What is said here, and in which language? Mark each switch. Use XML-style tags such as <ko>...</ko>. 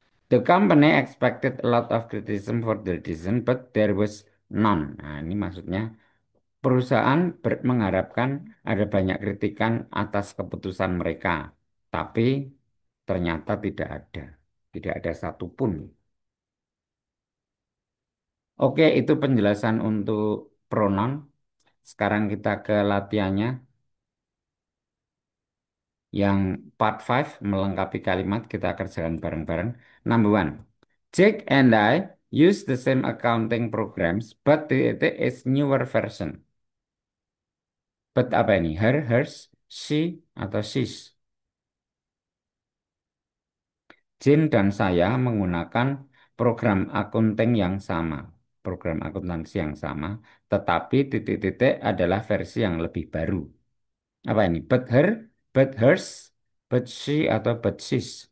<en>The company expected a lot of criticism for their decision, but there was none.</en> <id>Nah, ini maksudnya perusahaan mengharapkan ada banyak kritikan atas keputusan mereka, tapi ternyata tidak ada. Tidak ada satupun. Oke, itu penjelasan untuk pronoun. Sekarang kita ke latihannya. Yang part 5 melengkapi kalimat kita kerjakan bareng-bareng.</id> <en>Number one, Jake and I use the same accounting programs, but it is newer version.</en> <id>But apa ini? Her, hers, she, atau she's? Jin dan saya menggunakan program akunting yang sama, program akuntansi yang sama, tetapi titik-titik adalah versi yang lebih baru. Apa ini? But her, but hers, but she, atau but she's?</id>